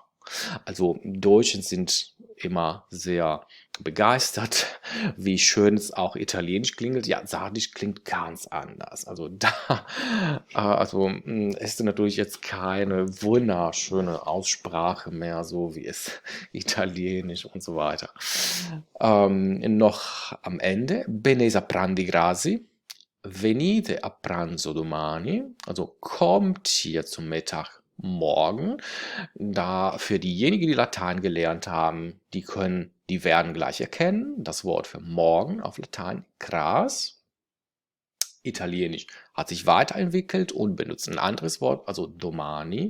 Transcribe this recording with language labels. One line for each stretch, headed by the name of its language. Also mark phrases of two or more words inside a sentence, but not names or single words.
German: Also Deutschen sind immer sehr begeistert, wie schön es auch Italienisch klingt. Ja, Sardisch klingt ganz anders. Also da, ist natürlich jetzt keine wunderschöne Aussprache mehr, so wie es Italienisch und so weiter. Noch am Ende,
Sardinian: Benesa prandi grasi.
Italian: Venite a pranzo domani,
German: also kommt hier zum Mittag morgen. Da für diejenigen, die Latein gelernt haben, die werden gleich erkennen, das Wort für morgen auf Latein cras. Italienisch hat sich weiterentwickelt und benutzt ein anderes Wort, also domani.